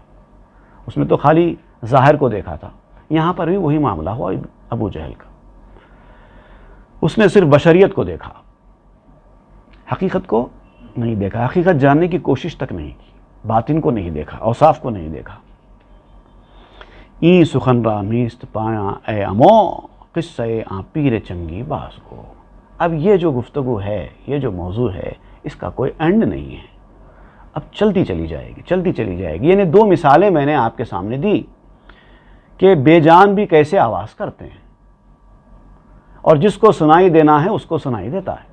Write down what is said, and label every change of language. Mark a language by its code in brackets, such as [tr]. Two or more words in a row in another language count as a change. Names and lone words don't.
[ur] اس میں تو خالی ظاہر کو دیکھا تھا. یہاں پر بھی وہی معاملہ ہوا ابو جہل کا. اس نے صرف بشریت کو دیکھا، حقیقت کو نہیں دیکھا، حقیقت جاننے کی کوشش تک نہیں کی، باطن کو نہیں دیکھا، اوصاف کو نہیں دیکھا. [fa] ای سخن را نیست پایا اے امو، قصہ آ پیر چنگی باز کو. [ur] اب یہ جو گفتگو ہے، یہ جو موضوع ہے، اس کا کوئی اینڈ نہیں ہے، اب چلتی چلی جائے گی، چلتی چلی جائے گی. یعنی دو مثالیں میں نے آپ کے سامنے دی کہ بے جان بھی کیسے آواز کرتے ہیں، اور جس کو سنائی دینا ہے اس کو سنائی دیتا ہے.